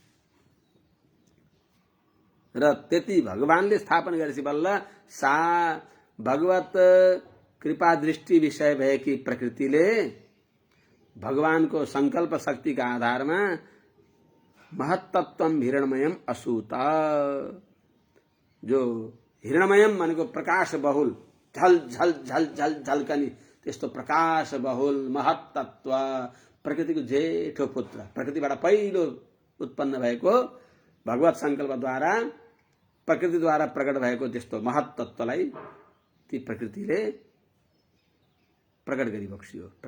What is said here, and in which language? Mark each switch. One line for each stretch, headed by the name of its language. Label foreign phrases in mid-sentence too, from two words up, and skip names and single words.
Nepali: र त्यति भगवानले स्थापन गरेपछि बल्ल सा भगवत कृपा दृष्टि विषय भएकी प्रकृतिले भगवानको संकल्प शक्तिका आधारमा
Sanskrit: महत्तत्वम हिरणमयम असूत,
Nepali: जो हिरणमयम भनेको प्रकाश बहुल झल झल झल झल झल्कनी त्यस्तो प्रकाश बहुल महत्तत्व प्रकृतिको जेठो पुत्र, प्रकृतिबाट पहिलो उत्पन्न भएको भगवत संकल्पद्वारा प्रकृतिद्वारा प्रकट भएको त्यस्तो महत्तत्वलाई ती प्रकृतिले प्रकट गरिबक्स्यो।